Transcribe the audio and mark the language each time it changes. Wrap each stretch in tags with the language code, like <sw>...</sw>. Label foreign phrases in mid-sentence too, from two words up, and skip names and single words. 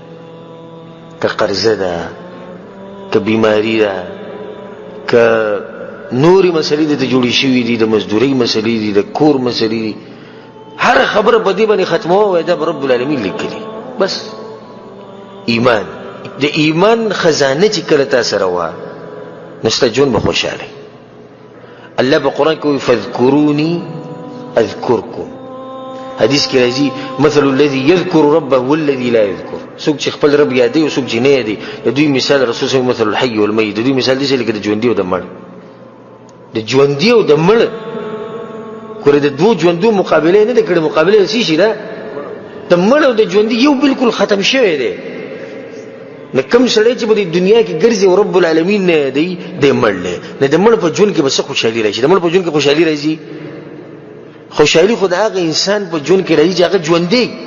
<ps>که قرضه ده که بیماري ده که نورې مسلې دې ته جوړې شوي دي د مزدورۍ مسلې دي د کور مسلې دي هر خبره په دې باندې ختموه وایي دا به</ps> <ar>رب العالمین</ar> <ps>لیکلي بس ایمان د ایمان خزانه چې کله تا سره وه نو ستا ژوند به خوشحاله الله په قرآن کې وایي</ps> <ar>فاذکروني اذکرکم</ar> <ps>حدیث کې راځي</ps> <ar>مثل الذي يذكر ربه والذي لا يذكر</ar> <ps>څوک چې خپل رب یادوي او څوک چې نه یادوي د دوی مثال رسول</ps> <ar>صلی الله علیه وسلم مثل الحي والمیت</ar> <ps>د دوی مثال دی چې لکه د ژوندي او د مړ د ژوندي او د مړ ګوره د دوه ژوندو مقابله نه ده کړې مقابله څه شي ده د مړ او د ژوندي یو بالکل ختم شوی دی نه کوم سړی چې په دې دنیا کې ګرځي او</ps> <ar>رب العالمین</ar> <ps>نه دی د مړ نه د مړ په ژوند کې به څه خوشحالي راشي د مړ په ژوند کې خوشحالي راځي خوشحالي خو د هغه انسان په ژوند کې راځي چې هغه ژوندی</ps>